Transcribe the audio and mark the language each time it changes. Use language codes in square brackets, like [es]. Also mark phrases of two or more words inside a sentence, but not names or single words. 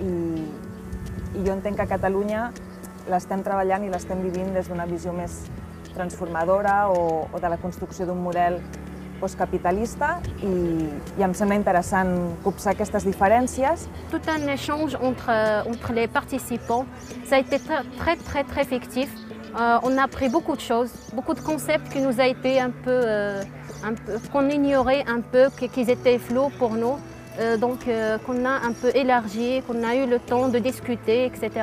[ca] i jo entenc que a Catalunya l'estem treballant i l'estem vivint des d'una visió més transformadora o de la construcció d'un model postcapitalista i em sembla interessant copsar aquestes diferències. [fr] Tout un échange entre les participants, ça a été très fictif. On a appris beaucoup de choses, beaucoup de concepts qui nous a été qu'on ignorait un peu, qu'ils étaient flous pour nous. Donc qu'on a un peu élargi, qu'on a eu le temps de discuter, etc.